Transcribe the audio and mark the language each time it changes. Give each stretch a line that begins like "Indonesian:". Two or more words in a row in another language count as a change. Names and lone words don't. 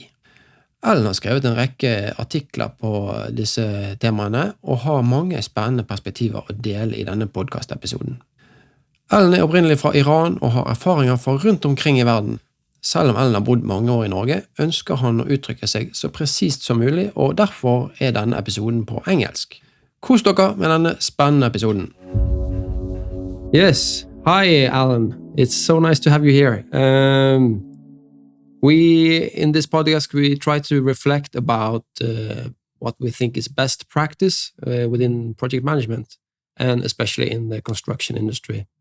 Norwegian: Allen har skrevet en rekke artikler på disse temaene og har mange spennende perspektiver å dele i denne podcast-episoden. Allen opprinnelig fra Iran og har erfaringer fra rundt omkring i verden. Selv om Allen har bodd mange år i Norge, ønsker han å uttrykke seg så presist som mulig, og derfor denne episoden på engelsk. Kos dere med denne spennende episoden.
English: Yes, hi Allen. It's so nice to have you here. In this podcast, we try to reflect about what we think is best practice within project management, and especially in the construction industry.